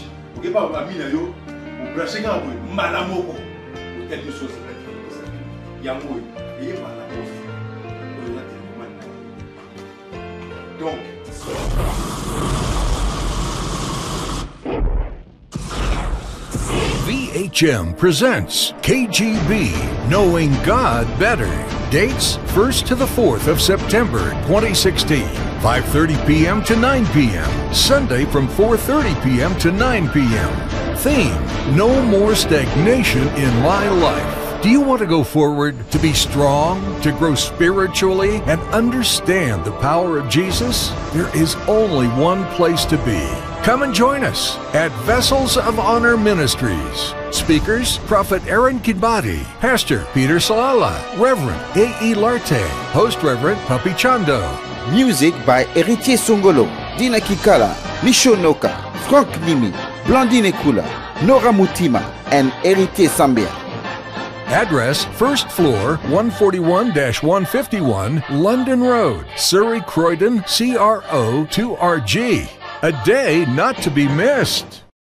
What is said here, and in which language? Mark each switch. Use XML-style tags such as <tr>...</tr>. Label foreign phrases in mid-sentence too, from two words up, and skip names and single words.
<fr>On ne peut pas avoir mis là, on peut acheter un peu, malamoko, ou quelque chose. Il y a un mot, il y a un malamoko. Donc,</fr> <en>VHM presents KGB, Knowing God Better. Dates 1st to the 4th of September 2016, 5:30 p.m. to 9 p.m. Sunday from 4:30 p.m. to 9 p.m. Theme, No More Stagnation in My Life. Do you want to go forward, to be strong, to grow spiritually, and understand the power of Jesus? There is only one place to be. Come and join us at Vessels of Honor Ministries. Speakers, Prophet Aaron Kidbati, Pastor Peter Salala, Reverend A.E. Larte, Host Reverend Puppy Chando. Music by Héritier Songolo, Dina Kikala, Mishonoka, Frank Nimi, Blandine Kula, Nora Mutima, and Héritier Sambia. Address, first floor, 141-151, London Road, Surrey, Croydon, CRO 2RG. A day not to be missed.</en>